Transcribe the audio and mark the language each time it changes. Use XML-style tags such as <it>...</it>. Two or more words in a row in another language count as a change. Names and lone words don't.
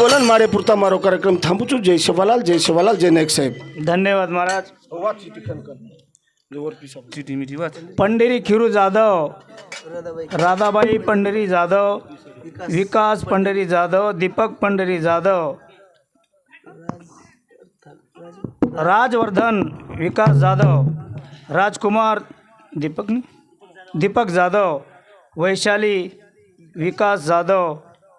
<gu>મારે પૂરતા મારો કાર્યક્રમ થાંભું છું. જય સેવાલાલ જય નાયક સાહેબ.</gu> <mr>धन्यवाद महाराज. पंढरी खिरू जाधव, राधाबाई पंढरी जाधव, विकास पंढरी जाधव, दीपक पंढरी जाधव, राजवर्धन विकास जाधव, राजकुमार दीपक जाधव, वैशाली विकास जाधव,</mr>